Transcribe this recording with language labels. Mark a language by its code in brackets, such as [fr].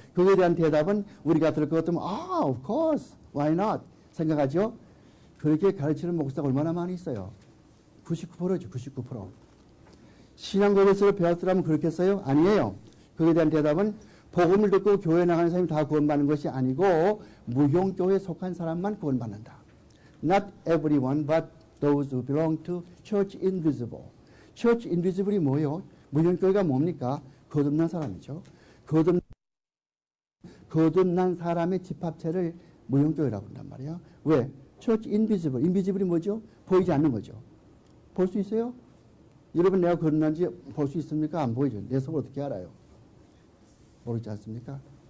[ko] 그거에 대한 대답은 우리가 들을 것 같으면 [en] of course, why not? [ko] 생각하죠? 그렇게 가르치는 목사가 얼마나 많이 있어요. 99%죠. 99%. 신앙고백서를 배웠더라면 그렇겠어요? 아니에요. 그에 대한 대답은 복음을 듣고 교회에 나가는 사람이 다 구원받는 것이 아니고 무용교회에 속한 사람만 구원받는다. [en] Not everyone but those who belong to Church Invisible. [ko] Church Invisible이 뭐예요? 무용교회가 뭡니까? 거듭난 사람이죠. 거듭난 사람의 집합체를 무용교회라고 한단 말이에요. 왜? Church Invisible. Invisible이 뭐죠? 보이지 않는 거죠. 볼 수 있어요? 여러분 내가 거듭난지 볼 수 있습니까? 안 보이죠. 내 속을 어떻게 알아요? 모르지 않습니까?